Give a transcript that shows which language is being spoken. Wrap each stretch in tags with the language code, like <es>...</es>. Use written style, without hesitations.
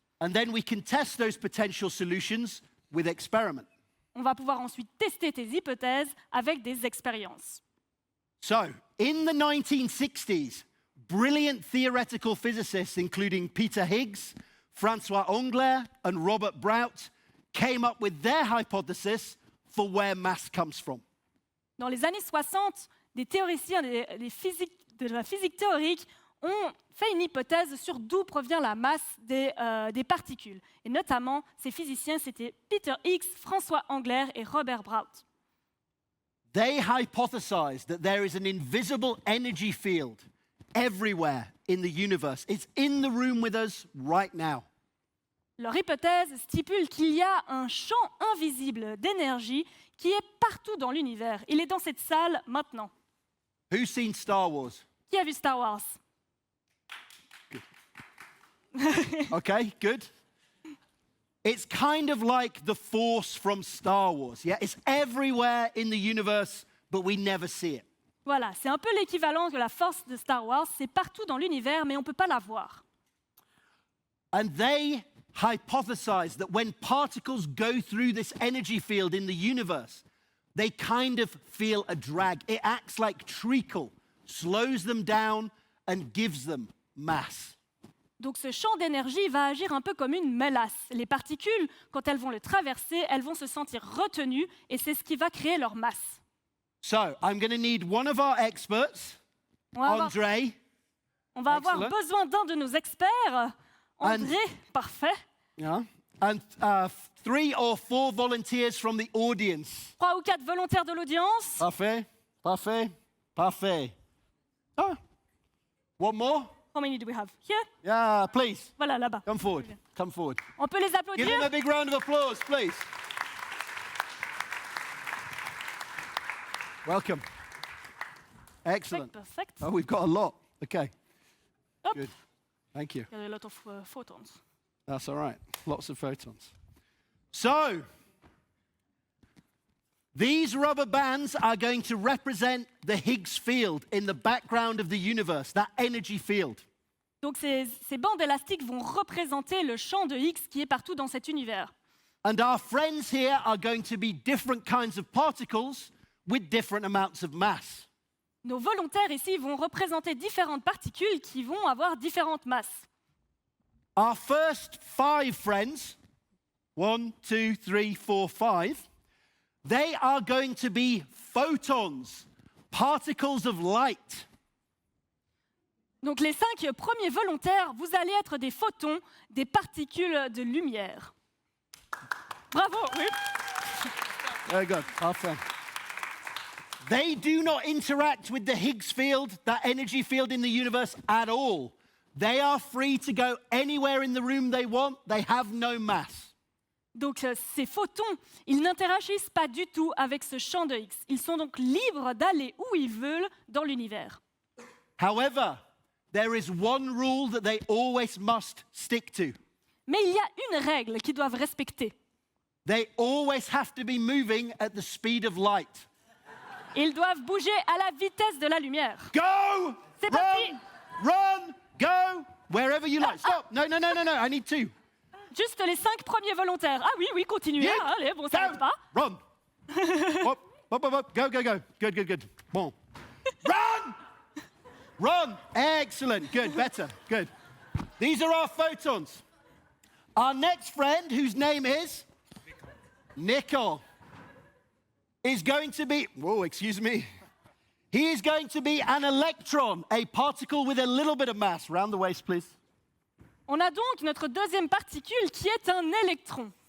<en>And then we can test those potential solutions with experiment.</en> <fr>On va pouvoir ensuite tester tes hypothèses avec des expériences.</fr> <en>So, in the 1960s, brilliant theoretical physicists, including Peter Higgs, François Englert, and Robert Brout, came up with their hypothesis for where mass comes from.</en> <fr>Dans les années 60, des théoriciens de la physique théorique ont fait une hypothèse sur d'où provient la masse des particules. Et notamment, ces physiciens, c'était Peter Higgs, François Englert et Robert Brout.</fr> <en>They hypothesized that there is an invisible energy field everywhere in the universe. It's in the room with us right now.</en> <fr>Leur hypothèse stipule qu'il y a un champ invisible d'énergie qui est partout dans l'univers. Il est dans cette salle maintenant.</fr> <en>Who's seen Star Wars?</en> <fr>Qui a vu Star Wars?</fr> <en>Okay, good. It's kind of like the force from Star Wars, yeah? It's everywhere in the universe, but we never see it.</en> <fr>Voilà, c'est un peu l'équivalent de la force de Star Wars. C'est partout dans l'univers, mais on ne peut pas la voir.</fr> <en>And they hypothesized that when particles go through this energy field in the universe, they kind of feel a drag. It acts like treacle, slows them down and gives them mass.</en> <fr>Donc ce champ d'énergie va agir un peu comme une mélasse. Les particules, quand elles vont le traverser, elles vont se sentir retenues et c'est ce qui va créer leur masse.</fr> <en>So, I'm going to need one of our experts,</en> <fr>On va avoir,</fr> <en>André.</en> <fr>on va avoir</fr> <en>Excellent.</en> <fr>besoin d'un de nos experts. André, parfait.</fr> <en>Yeah. And 3 or 4 volunteers from the audience.</en> <fr>3 ou 4 volontaires de l'audience. Parfait, parfait, parfait.</fr> <en>Oh, one more? How many do we have? Here. Yeah, please,</en> <fr>Voilà, là-bas.</fr> <en>come forward, come forward.</en> <fr>On peut les</fr> <en>Give</en> <fr>applaudir.</fr> <en>them a big round of applause, please. Welcome. Excellent. Perfect. Oh, we've got a lot. Okay,</en> <fr>Hop.</fr> <en>good. Thank you.</en> <fr>Il y a</fr> <en>a lot of photons. That's all right. Lots of photons. So, These rubber bands are going to represent the Higgs field in the background of the universe, that energy field.</en> <fr>Donc ces bandes élastiques vont représenter le champ de Higgs qui est partout dans cet univers.</fr> <en>And our friends here are going to be different kinds of particles with different amounts of mass.</en> <fr>Nos volontaires ici vont représenter différentes particules qui vont avoir différentes masses.</fr> <en>Our first 5 friends, 1, 2, 3, 4, 5, they are going to be photons, particles of light.</en> <fr>Donc les 5 premiers volontaires, vous allez être des photons, des particules de lumière. Bravo, oui.</fr> <en>Very good, our friend. They do not interact with the Higgs field, that energy field in the universe at all. They are free to go anywhere in the room they want. They have no mass.</en> <fr>Donc ces photons, ils n'interagissent pas du tout avec ce champ de Higgs. Ils sont donc libres d'aller où ils veulent dans l'univers.</fr> <en>However, there is one rule that they always must stick to.</en> <fr>Mais il y a une règle qu'ils doivent respecter.</fr> <en>They always have to be moving at the speed of light.</en> <fr>Ils doivent bouger à la vitesse de la lumière.</fr> <en>Go!</en> <fr>C'est parti!</fr> <en>Run! Go! Wherever you like. Stop! No, I need 2.</en> <fr>Juste les 5 premiers volontaires. Ah oui, continuez.</fr> <en>Yeah.</en> <fr>Hein, allez, bon, ça n'arrête pas.</fr> <en>Run! Up. Go. Good. Bon. Run! Run! Excellent. Good. Better. Good. These are our photons. Our next friend, whose name is? Nickel. Is going to be, whoa, excuse me. He is going to be an electron, a particle with a little bit of mass. Round the waist, please.</en> <fr>On a donc notre deuxième particule qui est un électron.</fr>